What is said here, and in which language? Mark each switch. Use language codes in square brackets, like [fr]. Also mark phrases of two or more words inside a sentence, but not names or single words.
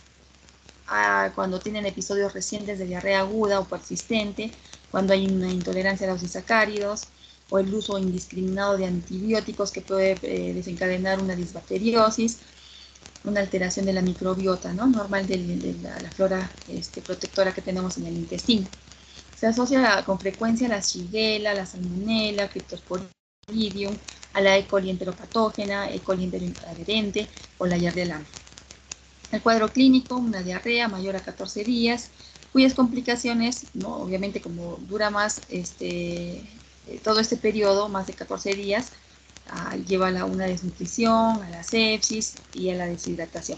[es] cuando tienen episodios recientes de diarrea aguda o persistente, cuando hay una intolerancia a los disacáridos, o el uso indiscriminado de antibióticos que puede desencadenar una disbacteriosis, una alteración de la microbiota, ¿no?, normal de la flora protectora que tenemos en el intestino. Se asocia con frecuencia a la shigella, la salmonella, cryptosporidium, a la E. coli enteropatógena, E. coli enteroadherente o la Yardia. El cuadro clínico, una diarrea mayor a 14 días, cuyas complicaciones, ¿no?, obviamente como dura más todo este periodo, más de 14 días, lleva a una desnutrición, a la sepsis y a la deshidratación.